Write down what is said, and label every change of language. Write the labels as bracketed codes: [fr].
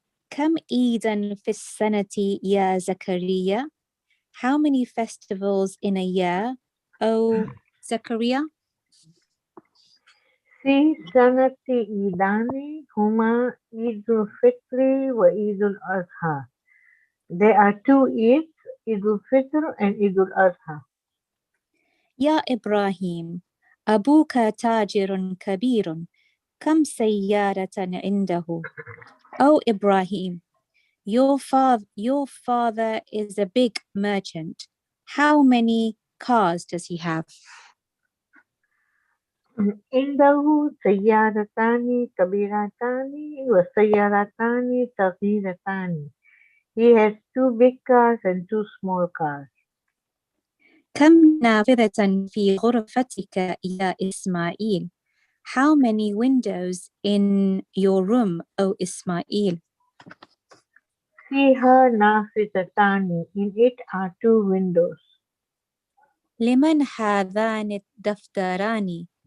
[ar] كم عيدا في السنة يا زكريا? [en] How many festivals in a year, O Zakaria? [ar] في سنة عيدان هما عيد الفطر وعيد الأضحى. [en] There are 2 Eids, Eid al-Fitr and Eid al-Adha. [ar] يا إبراهيم أبوك تاجر كبير كم سيارة عنده? [en] O Ibrahim, your father is a big merchant. How many cars does he have? [ar] عنده سيارتان كبيرتان وسيارتان صغيرتان. [en] He has 2 big cars and 2 small cars. [ar] كم نافذة في غرفتك يا إسماعيل? [en] How many windows in your room, O Ismail? [ar] فيها نافذتان. [en] In it are 2 windows. [ar] لمن هذان الدفتران?